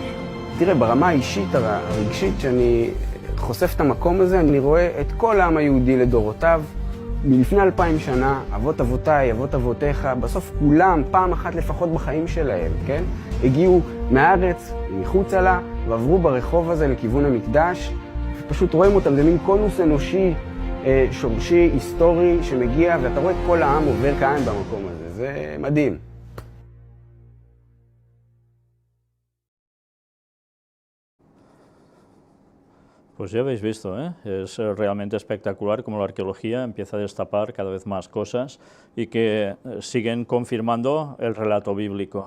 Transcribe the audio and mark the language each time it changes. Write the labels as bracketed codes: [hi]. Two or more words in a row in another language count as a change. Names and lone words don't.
[he] תראה, ברמה האישית, הרגשית, שאני חושף את המקום הזה, אני רואה את כל העם היהודי לדורותיו, מלפני 2000 שנה, אבות אבותיי, אבות אבותיך, בסוף כולם, פעם אחת לפחות בחיים שלהם, כן? הגיעו מהארץ, מחוצה לה, ועברו ברחוב הזה לכיוון המקדש, ופשוט רואים אותם, זה מין קונוס אנושי, שורשי, היסטורי, שמגיע, ואתה רואה את כל העם עובר כאן במקום הזה, זה מדהים. [es] Pues ya habéis visto, ¿eh? Es realmente espectacular cómo la arqueología empieza a destapar cada vez más cosas y que siguen confirmando el relato bíblico.